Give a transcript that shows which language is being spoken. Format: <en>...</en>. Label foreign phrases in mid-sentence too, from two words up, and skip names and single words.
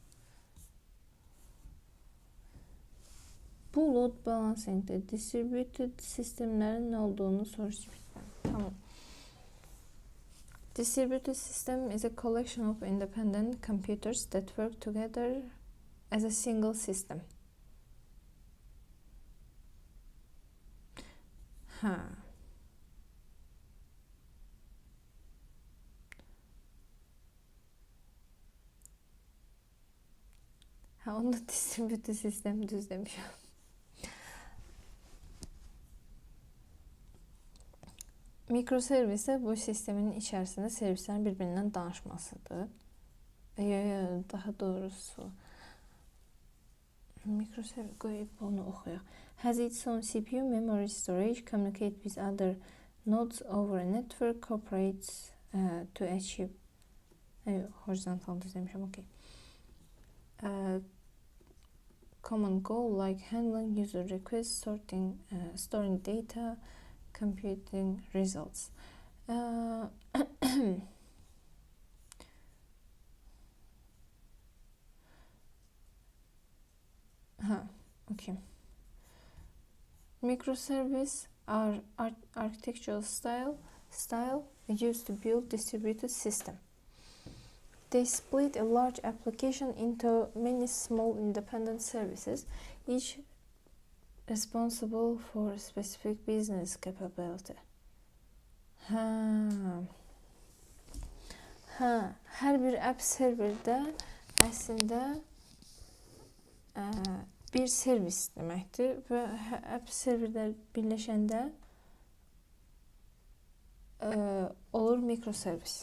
<az>Bu</az> <en>load balancing'de</en> <az>distributed sistemlərin nə olduğunu soruşacağım. Tamam.</az> <en>Distributed system is a collection of independent computers that work together as a single system.</en> <az>Onu distributed sistem düz demişəm. Mikroservis isə bu sistemin içərisində servislərin bir-birindən danışmasıdır. Daha doğrusu mikroservis qoyub onu oxuyaq.</az> <en>Has its own CPU, memory, storage, communicate with other nodes over a network, cooperates to achieve.</en> <az>Horizontal düz demişəm, okey.</az> <en>Common goal like handling user requests, storing data, computing results. Okay. Microservice are architectural style used to build distributed system. They split a large application into many small independent services, each responsible for a specific business capability.</en> <az>Hər bir</az> <en>app serverdə</en> <az>əslində bir servis deməkdir və</az> <en>app serverlər</en> <az>birləşəndə olur mikroservis.</az>